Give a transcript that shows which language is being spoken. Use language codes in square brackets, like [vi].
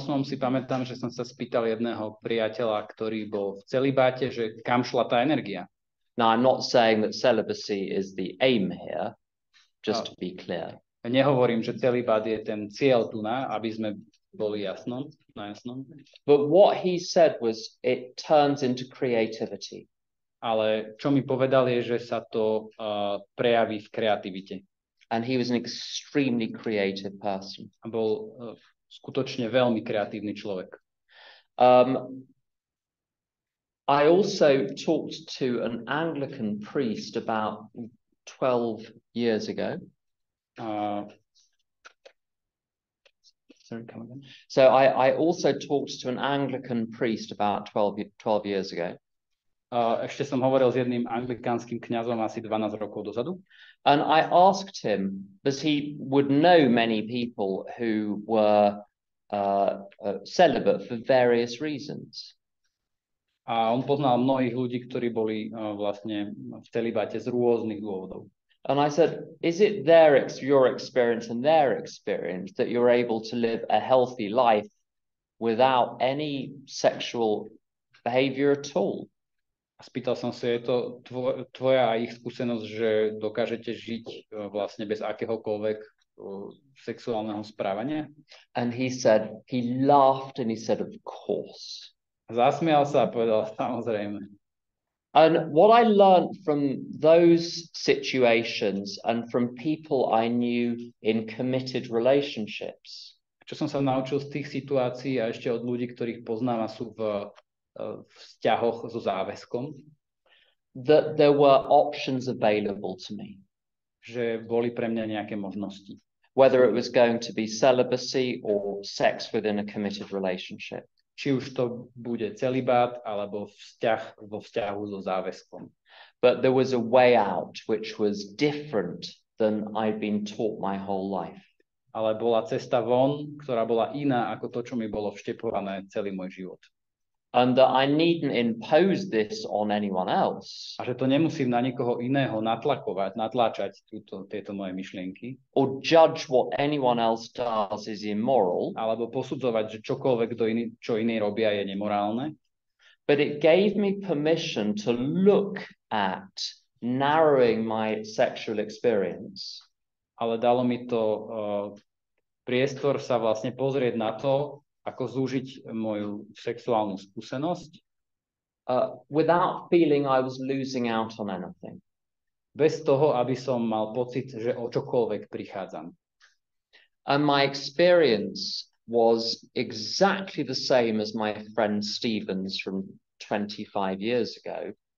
[sk] si pamätám, že som sa spýtal jedného priateľa, ktorý bol v celibáte, že kam šla tá energia. [en] Now, I'm not saying that celibacy is the aim here, just to be clear. [sk] Nehovorím, že celibát je ten cieľ tu aby sme boli na jasnom. [en] But what he said was it turns into creativity. [sk] Ale čo mi povedal je, že sa to prejaví v kreativite. [en] And he was an extremely creative person. [sk] A bol skutočne veľmi kreatívny človek. [en] I also talked to an Anglican priest about 12 years ago. Sorry, come again. So I also talked to an Anglican priest about 12 years ago. [sk] Ešte som hovoril s jedným anglikánskym kňazom asi 12 rokov dozadu. [en] And I asked him, because he would know many people who were celibate for various reasons. [sk] A on poznal mnohých ľudí, ktorí boli vlastne v celibáte z rôznych dôvodov. [en] And I said, is it your experience and their experience that you're able to live a healthy life without any sexual behavior at all? [sk] A spýtal som sa, je to tvoja a ich skúsenosť, že dokážete žiť vlastne bez akéhokoľvek sexuálneho správania? [en] And he laughed and he said, of course. [sk] Zasmial sa a povedal, samozrejme. [en] And what I learned from those situations and from people I knew in committed relationships. [sk] Čo som sa naučil z tých situácií a ešte od ľudí, ktorých poznám a sú v vzťahoch so záväzkom. [en] That there were options available to me. [sk] Že boli pre mňa nejaké možnosti. [en] Whether it was going to be celibacy or sex within a committed relationship. [sk] Či už to bude celibát, alebo vo vzťahu so záväzkom. [en] But there was a way out which was different than I'd been taught my whole life. [sk] Ale bola cesta von, ktorá bola iná ako to, čo mi bolo vštepované celý môj život. [en] And that I needn't impose this on anyone else. [sk] A že to nemusím na nikoho iného natláčať tieto moje myšlienky. [en] Or judge what anyone else does is immoral. [sk] Alebo posudzovať, že čokoľvek čo iní robia je nemorálne. [en] But it gave me permission to look at narrowing my sexual experience. [sk] Ale dalo mi to priestor sa vlastne pozrieť na to, ako zúžiť moju sexuálnu skúsenosť. [en] Without feeling I was losing out on anything. [sk] Bez toho, aby som mal pocit, že o čokoľvek prichádzam. [en] And my experience was exactly the same as my friend Stevens from 25 years ago.